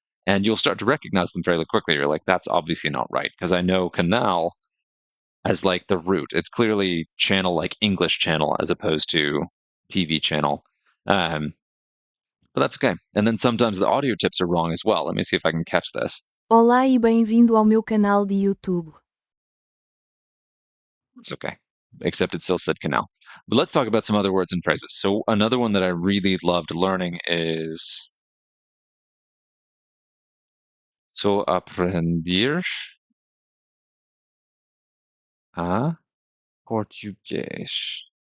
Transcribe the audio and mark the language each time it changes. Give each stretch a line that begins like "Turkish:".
English: And you'll start to recognize them fairly quickly. You're like, that's obviously not right. Because I know canal as like the root. It's clearly channel like English channel as opposed to TV channel. but that's okay. And then sometimes the audio tips are wrong as well. Let me see if I can catch this.
Portuguese: Olá e bem-vindo ao meu canal de YouTube.
English: It's okay. Except it still said canal. But let's talk about some other words and phrases. So another one that I really loved learning is so
Portuguese: aprender a português.